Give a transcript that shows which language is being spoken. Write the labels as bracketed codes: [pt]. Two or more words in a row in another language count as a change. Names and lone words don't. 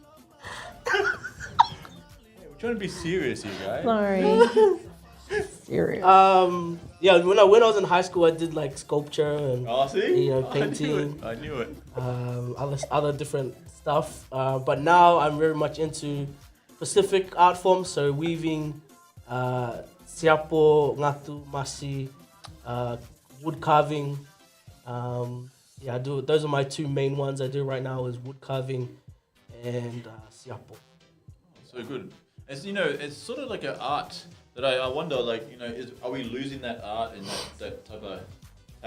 [en] We're trying to be serious here, guys. Sorry. Serious. When I was in high school, I did like sculpture and painting. I knew it. Other different stuff. But now I'm very much into Pacific art forms, so weaving, siapo, ngatu, masi, wood carving. I do. Those are my two main ones I do right now: is wood carving and siapo. So good. It's sort of like an art that I wonder, are we losing that art and that type of tapestry?